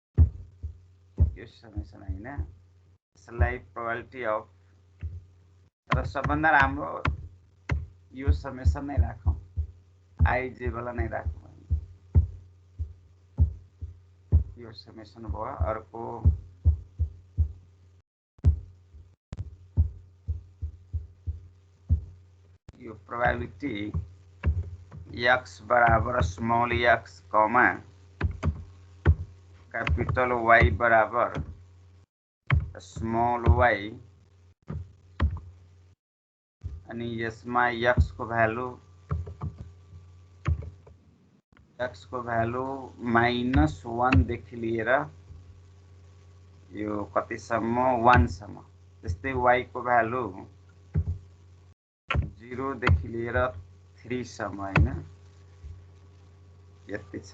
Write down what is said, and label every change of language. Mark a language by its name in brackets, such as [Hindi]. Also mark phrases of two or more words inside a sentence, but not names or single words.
[Nepali] अर्को यो समेसन हैन, यसलाई [English] probability of, [Nepali] तर सबभन्दा राम्रो यो समेसन नै राखौँ, आइजे वाला नै राखौँ। यो समेसन भयो। अर्को यो प्रोबेबिलिटी x बराबर स्मॉल x कमा कैपिटल Y बराबर स्मॉल y, अनि यसमा x को भ्यालु -1 देखि लिएर यो कतिसम्म 1 सम्म, त्यस्तै y को भ्यालु 0 देखि लिएर 3 सम्म हैन, यति छ।